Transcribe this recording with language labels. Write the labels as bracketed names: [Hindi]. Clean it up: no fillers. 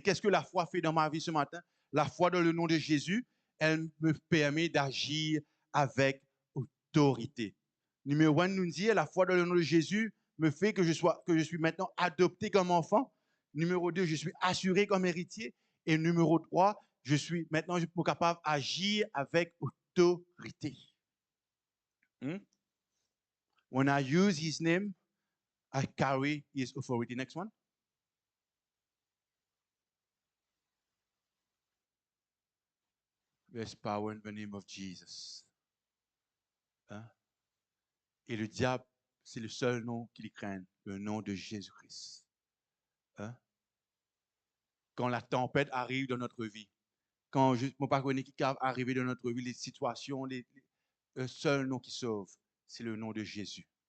[French] Qu'est-ce que la foi fait dans ma vie ce matin? La foi dans le nom de Jésus, elle me permet d'agir avec autorité. Numéro 1, nous dit, la foi dans le nom de Jésus me fait que je suis maintenant adopté comme enfant. Numéro 2, je suis assuré comme héritier. Et numéro 3, je suis capable d'agir avec autorité. [English] When I use his name, I carry his authority. Next one. There's power in the name of Jesus. Hein? [French] Et le diable, c'est le seul nom qu'il craint, le nom de Jésus-Christ. Hein? Quand la tempête arrive dans notre vie, quand mon père qui arrive dans notre vie, les situations, le seul nom qui sauve, c'est le nom de Jésus.